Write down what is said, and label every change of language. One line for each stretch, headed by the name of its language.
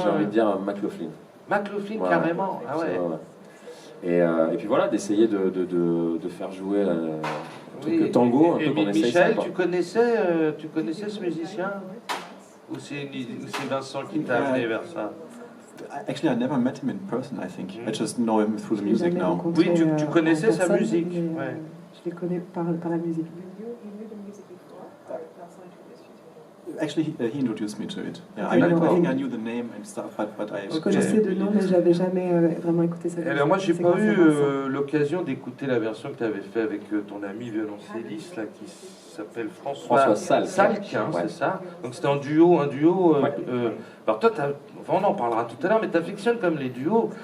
French: J'ai envie de dire McLaughlin. McLaughlin, carrément. Ah ouais. Et puis voilà, d'essayer de faire jouer le tango, un peu qu'on essaye. Michel, tu connaissais ce musicien? Ou c'est Vincent qui t'a amené vers ça?
English: Actually, I never met him in person, I think. I just know him through the music now.
French: Oui, tu connaissais sa musique. Ouais. Je l'ai connu par la musique.
English: Actually, he introduced me to it. Yeah, I think I knew the name and stuff, but I...
French: Je connaissais de nom, mais j'avais jamais vraiment écouté sa musique. Alors moi, j'ai pas eu l'occasion d'écouter la version que tu avais fait avec ton ami violoncelliste là, qui s'appelle François Salk, hein, c'est ça. Donc c'était un duo. Alors toi, on en parlera tout à l'heure, mais tu affectionnes comme les duos.